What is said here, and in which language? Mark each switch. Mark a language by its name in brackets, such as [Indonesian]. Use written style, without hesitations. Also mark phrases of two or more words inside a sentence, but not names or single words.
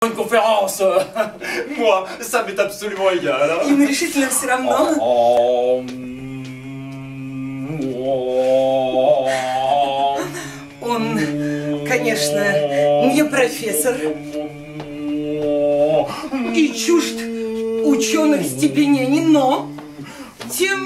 [French] Une conférence, moi, ça m'est absolument égal. Hein. [Russian] Им решительно все равно. Он, конечно, не профессор и чужд ученых степенений, но, тем